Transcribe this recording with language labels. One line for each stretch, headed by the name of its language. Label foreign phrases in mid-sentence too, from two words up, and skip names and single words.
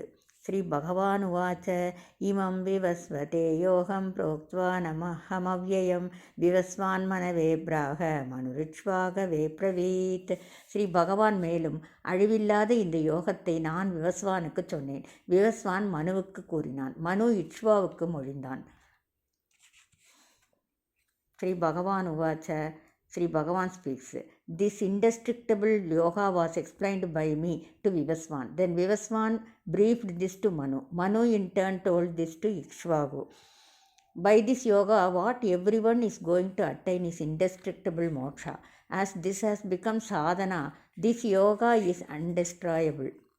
Sanskrit: श्री भगवान् उवाच इमं विवस्वते योगं प्रोक्तवान् अहमव्ययम् विवस्वान् मनवे प्राह मनुरिक्ष्वाकवे अब्रवीत्.
Tamil: ஸ்ரீ பகவான் மேலும் அழிவில்லாத இந்த யோகத்தை நான் விவஸ்வானுக்கு சொன்னேன். விவஸ்வான் மனுவுக்கு கூறினான். மனு இச்வாவுக்கு மொழிந்தான்.
Sanskrit: श्री भगवान् उवाच.
English: Sri Bhagavan speaks. This indestructible yoga was explained by me to Vivaswan. Then Vivaswan briefed this to Manu. Manu in turn told this to Ikshvaku. By this yoga, what everyone is going to attain is indestructible moksha. As this has become sadhana, this yoga is undestroyable.